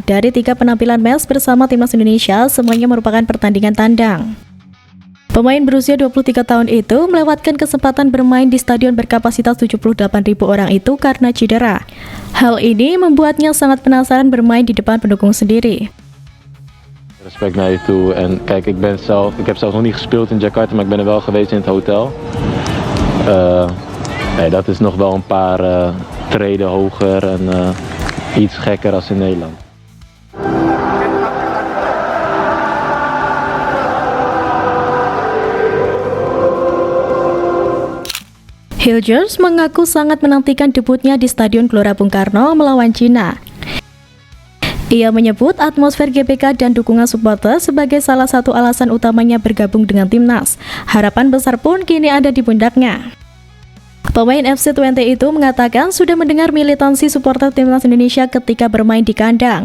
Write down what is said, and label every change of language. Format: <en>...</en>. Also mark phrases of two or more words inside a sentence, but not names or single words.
<id>Dari 3 penampilan Max bersama timnas Indonesia, semuanya merupakan pertandingan tandang. Pemain berusia 23 tahun itu melewatkan kesempatan bermain di stadion berkapasitas 78.000 orang itu karena cedera. Hal ini membuatnya sangat penasaran bermain di depan pendukung sendiri.</id> <nl>Respect naar je toe. En kijk, ik heb zelf nog niet gespeeld in Jakarta, maar ik ben er wel geweest in het hotel. Nee, dat is nog wel een paar treden hoger en iets gekker als in Nederland.</nl> <id>Hilgers mengaku sangat menantikan debutnya di Stadion Gelora Bung Karno melawan Cina. Ia menyebut atmosfer GBK dan dukungan supporter sebagai salah satu alasan utamanya bergabung dengan timnas. Harapan besar pun kini ada di pundaknya. Pemain FC20 itu mengatakan sudah mendengar militansi supporter timnas Indonesia ketika bermain di kandang.</id>